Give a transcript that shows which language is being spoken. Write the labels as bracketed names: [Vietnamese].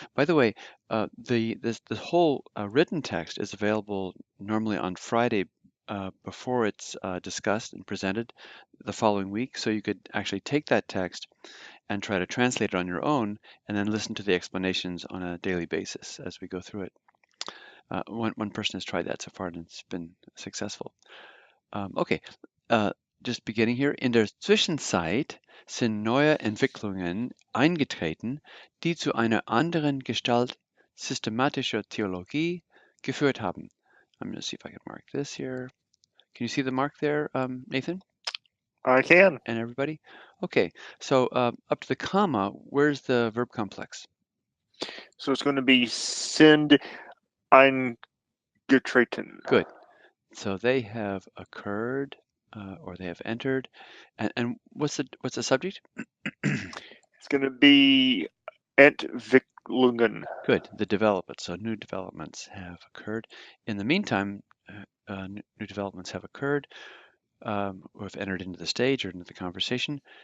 [English] By the way, the whole written text is available normally on Friday before it's discussed and presented the following week. So you could actually take that text and try to translate it on your own, and then listen to the explanations on a daily basis as we go through it. One person has tried that so far, and it's been successful. Okay, just beginning hier. [German] In der Zwischenzeit sind neue Entwicklungen eingetreten, die zu einer anderen Gestalt systematischer Theologie geführt haben. [English] I'm going to see if I can mark this here. Can you see the mark there, Nathan I can. and everybody? Okay, so up to the comma, where's the verb complex? So it's going to be [German] sind eingetreten. [English] Good. So they have occurred, or they have entered. And what's the subject? It's going to be Entwicklungen. Good. The development. So new developments have occurred. In the meantime, new developments have occurred, or have entered into the stage or into the conversation.